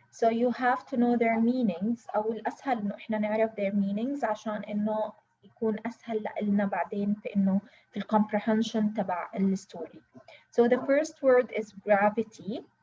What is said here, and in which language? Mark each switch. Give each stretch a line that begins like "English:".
English: So you have to know their meanings.
Arabic: أو الأسهل إنه إحنا نعرف
English: their meanings
Arabic: عشان إنه يكون أسهل لنا بعدين في إنه في
English: comprehension
Arabic: تبع الستوري.
English: So the first word is gravity.